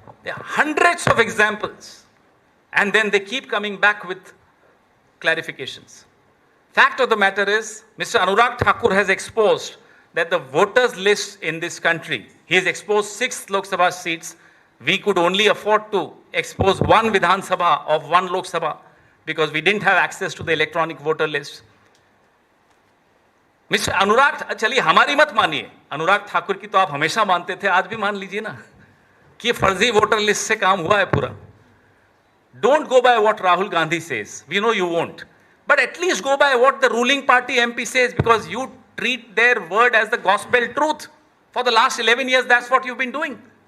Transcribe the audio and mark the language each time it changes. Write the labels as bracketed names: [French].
[English] There are hundreds of examples, and then they keep coming back with clarifications. Fact of the matter is, Mr. Anurag Thakur has exposed that the voters list in this country, he has exposed 6 Lok Sabha seats. We could only afford to expose 1 Vidhan Sabha of 1 Lok Sabha because we didn't have access to the electronic voter list. [Hindi] Mister अनुराग, चलिए हमारी मत मानिए, अनुराग ठाकुर की तो आप हमेशा मानते थे, आज भी मान लीजिए ना कि ये फर्जी वोटर लिस्ट से काम हुआ है पूरा. [English] Don't go by what Rahul Gandhi says. We know you won't. But at least go by what the ruling party MP says, because you treat their word as the gospel truth. For the last 11 years, that's what you've been doing.